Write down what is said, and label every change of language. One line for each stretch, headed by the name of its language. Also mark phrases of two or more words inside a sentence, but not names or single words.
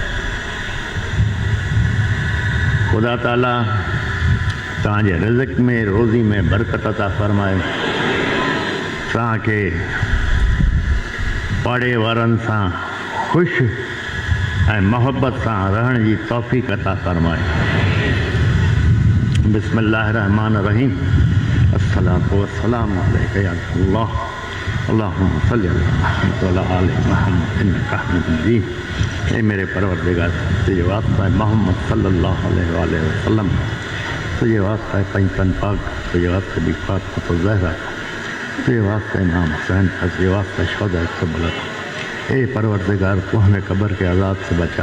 Sindhi: ख़ुदा ताला तव्हांजे रिज़्क़ में, रोज़ी में बरकत था फरमाए। तव्हांखे पाड़े वारनि सां ख़ुशि ऐं मोहब्बत सां रहण जी तौफ़ीक़ अता फरमाए।
Arabic: بسم الله رحمن رحيم. الصلاة والسلام عليك يا الله. اللهم صل على محمد وعلى آل محمد إنك حميد مجيد.
Hindi: ए मेरे परवरदिगार, तुझे वास्ता है मोहम्मद
Arabic: صلى الله عليه وسلم,
Hindi: तुझे वास्ता है पंचतन पाक, तुझे वास्ता भी फातिमा ज़हरा, तुझे वास्ता इमाम हुसैन, तुझे वास्ता शोहदा करबला। ए परवरदिगार, तू हमें कब्र के अज़ाब से बचा।